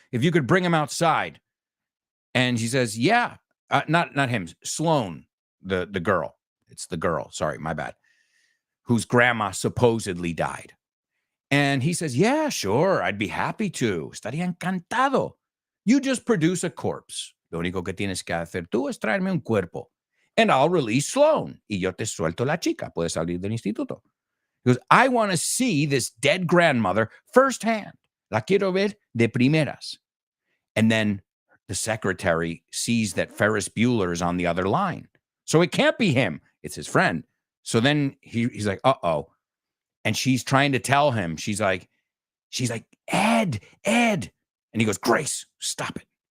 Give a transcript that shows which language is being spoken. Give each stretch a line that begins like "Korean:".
English: If you could bring him outside. And she says, yeah, not him, Sloane, the girl. It's the girl, sorry, my bad, whose grandma supposedly died. And he says, yeah, sure, I'd be happy to. Estaría encantado. You just produce a corpse.
Spanish: Lo único que tienes que hacer tú es traerme un cuerpo. And I'll release Sloane. Y yo te suelto la chica. Puedes salir del instituto.
English: He goes, I want to see this dead grandmother firsthand.
Spanish: La quiero ver de primeras.
English: And then the secretary sees that Ferris Bueller is on the other line. So it can't be him. It's his friend. So then he's like, uh-oh. And she's trying to tell him. She's like, Ed. And he goes, Grace, stop it.